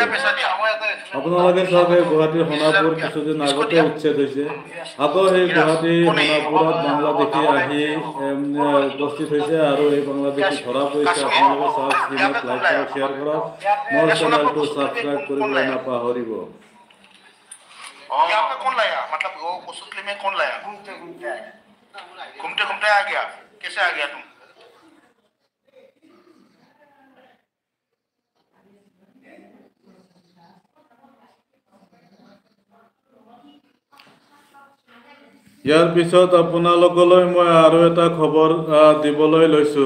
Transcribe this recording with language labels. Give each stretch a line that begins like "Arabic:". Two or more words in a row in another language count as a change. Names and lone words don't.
Assamese: আপোনালোকে চাওক, এই গুৱাহাটীৰ সোণাপুৰ কিছুদিন আগতে উচ্ছেদ হৈছে। আকৌ সেই গুৱাহাটী সোণাপুৰত বাংলাদেশী আহি উপস্থিত হৈছে আৰু এই বাংলাদেশী ধৰা পৰিছে। আপোনালোকে চাওক, স্ক্ৰীনত লাইক কৰক, শ্বেয়াৰ কৰক, মোৰ চেনেলটো ছাবস্ক্ৰাইব কৰিবলৈ নাপাহৰিব।
Hindi: यहाँ पे कौन लाया, मतलब वो कुसुतली में कौन लाया? घूमते घूमते आ गया, कैसे आ गया तुम?
Assamese: ইয়াৰ পিছত আপোনালোকলৈ মই আৰু এটা খবৰ দিবলৈ লৈছোঁ।